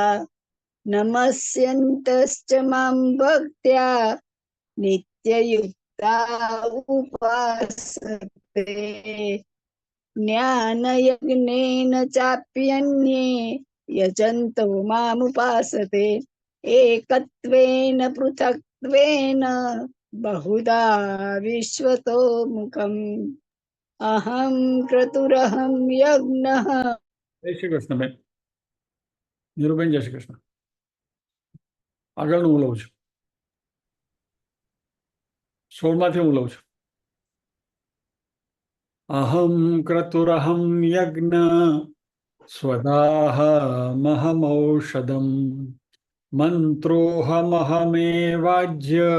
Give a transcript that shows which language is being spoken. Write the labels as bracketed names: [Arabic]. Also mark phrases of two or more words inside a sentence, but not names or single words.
[Sanskrit] नमस्यन्तश्च मां भक्त्या नित्ययुक्ता उपासते ज्ञानयज्ञेन चाप्यन्ये यजन्तो मामुपासते एकत्वेन पृथक्त्वेन बहुधा विश्वतो मुखम् अहं क्रतुरहं यज्ञः [Gujarati] જય શ્રી કૃષ્ણ બેન. નીરુબેન જય શ્રી કૃષ્ણ. આગળનું હું લઉં છું. 16માંથી હું લઉં છું. [Sanskrit] અહમ ક્રતુરહમ યજ્ઞ સ્વદાહમહમૌષધમ મંત્રોહમહમેવાજ્ય